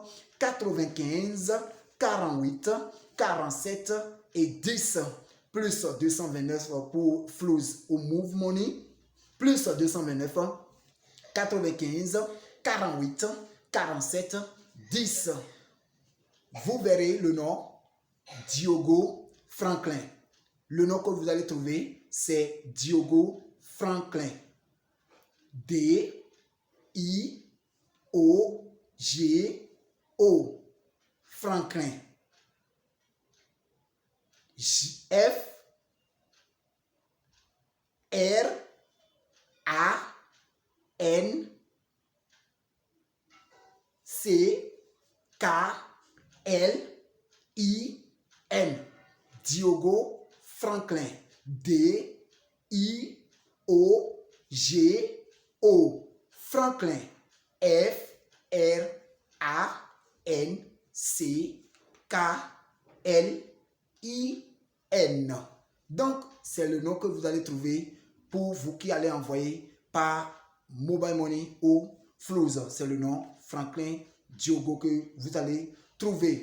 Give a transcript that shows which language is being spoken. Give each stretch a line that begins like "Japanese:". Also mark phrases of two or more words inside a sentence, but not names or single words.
French: 95 48 47 et 10 plus 229 pour Flows ou Move Money plus 229 95 48 47 10. Vous verrez le nom Diogo Franklin. Le nom que vous allez trouver, c'est Diogo Franklin. D-I-O-G-O. Franklin. F-R-A-N C-K-L-I-N. Diogo Franklin. D-I-O-G-O. Franklin. F-R-A-N-C-K-L-I-N. Donc, c'est le nom que vous allez trouver pour vous qui allez envoyer par Mobile Money ou Flows. C'est le nom Franklin Diogo que vous allez trouver.